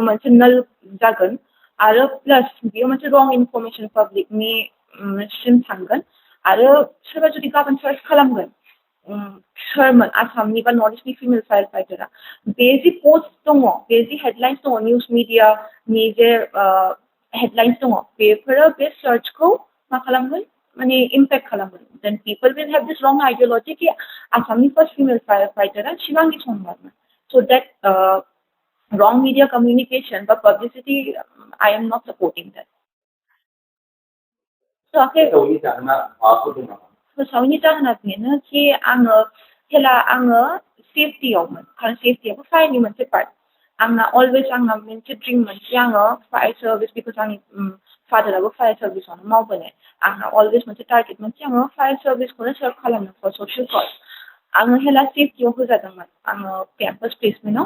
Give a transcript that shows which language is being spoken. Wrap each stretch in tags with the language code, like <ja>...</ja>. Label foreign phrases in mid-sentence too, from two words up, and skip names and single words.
<brx>मोनसे नल जागोन आरो प्लास बियो मोनसे</brx> <en>wrong information</en> <brx>पाब्लिकनि सिम थांगोन आरो सोरबा जुदि गाबोन सार्च खालामगोन सोरमोन आसामनि बा नर्थ इस्टनि</brx> <en>female fire fighter</en> <brx>बे जि पस्ट दङ बे जि हेडलाइन्स दङ</brx> <en>news media</en> <brx>जे हेडलाइन्स दङ बेफोरो बे सार्चखौ मा खालामगोन माने इम्पेक्ट खालामगोन</brx> <en>then people will have this wrong ideology</en> <brx>कि आसामनि</brx> <en>first female fire fighter</en> <brx>शिबांगी सोनवालमोन</brx> <en>so that wrong media communication but publicity I am not supporting that so okay</en> <brx>फोसावैनि जाहोना बेनो कि आङो हेला आङो सेफ्टियावमोन खारन सेफ्टियाबो फायारनि मोनसे पार्ट आंना अलवेज आंना मोनसे ड्रिममोन कि आङो</brx> <en>fire service</en> <brx>बिकज आंनि फादाराबो</brx> <en>fire service</en> <brx>मावबोनाय आंना अलवेज मोनसे टार्गेटमोन कि आङो</brx> <en>fire service</en> <brx>सार्भ खालामनो</brx> <en>for social cause</en> <brx>आङो हेला सेफ्टियाव होजादोंमोन आङो</brx> <en>campus placement</en>